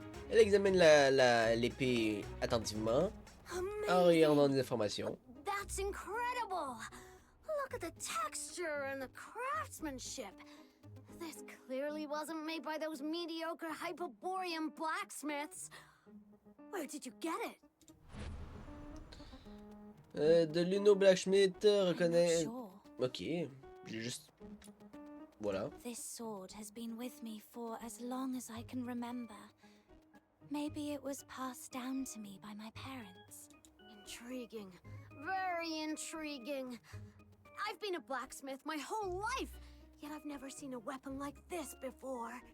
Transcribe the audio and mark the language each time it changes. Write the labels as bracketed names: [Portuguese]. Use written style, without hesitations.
[French] Elle examine l'épée attentivement, en regardant des informations. [English] That's incredible! Look at the texture and the craftsmanship. This clearly wasn't made by those mediocre Hyperborean blacksmiths. Where did you get it? [French] De Luno Blacksmith reconnaît... [English] Sure. [French] Ok, j'ai juste... Voilà. [English] This sword has been with me for as long as I can remember. Maybe it was passed down to me by my parents. Intriguing. Very intriguing. I've been a blacksmith my whole life, yet I've never seen a weapon like this before.